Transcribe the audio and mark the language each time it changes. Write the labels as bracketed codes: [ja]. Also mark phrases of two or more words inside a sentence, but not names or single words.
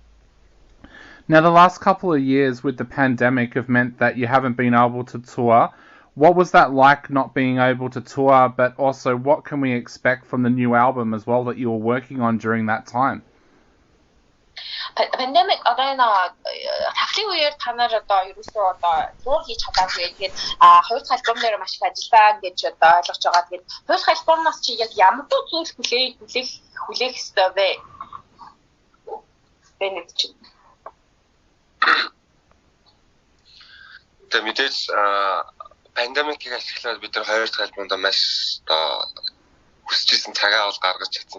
[en] Now, the last couple of years with the pandemic have meant that you haven't been able to tour. What was that like, not being able to tour, but also what can we expect from the new album as well that you were working on during that time? [mn] Pandemic одоо энэ тахлын үеэр та нар одоо ерөөсөө одоо туур хийж чадаагүй. Тэгээд хоёр дахь альбом дээр маш их ажиллаа гэж одоо ойлгож байгаа. Тэгээд хоёр дахь альбомноос чи яг ямар зүйл хүлээх ёстой вэ? Бэнэт чи. Тэгээд мэдээж пандемикийг ашиглаад бид нар хоёр дахь альбомд маш одоо хүсчихсэн цагаа бол гаргаж чадсан.